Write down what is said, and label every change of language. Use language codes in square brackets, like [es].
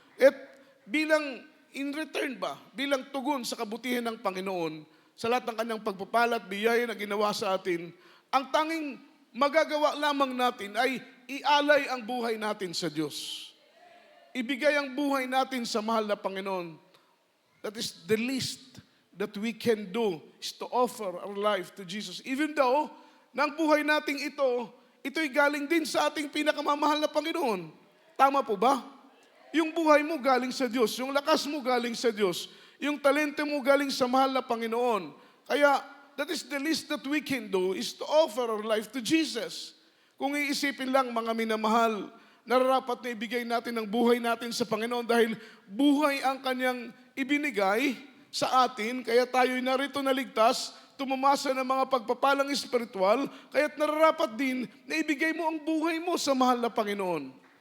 [tl] At bilang [en] in return [tl] ba, bilang tugon sa kabutihan ng Panginoon, sa lahat ng kanyang pagpapala at biyaya na ginawa sa atin, ang tanging magagawa lamang natin ay ialay ang buhay natin sa Diyos. Ibigay ang buhay natin sa mahal na Panginoon. [en] That is the least that we can do, is to offer our life to Jesus. Even though, [tl] ng buhay nating ito'y galing din sa ating pinakamamahal na Panginoon. Tama po ba? Yung buhay mo galing sa Diyos, yung lakas mo galing sa Diyos, yung talento mo galing sa mahal na Panginoon. [en] Kaya, that is the least that we can do, is to offer our life to Jesus. [tl] Kung iisipin lang, mga minamahal, nararapat na ibigay natin ang buhay natin sa Panginoon dahil buhay ang kanyang ibinigay sa atin, kaya tayo'y narito na ligtas, tumamasa ng mga pagpapalang espiritual, kaya't nararapat din na ibigay mo ang buhay mo sa mahal na Panginoon.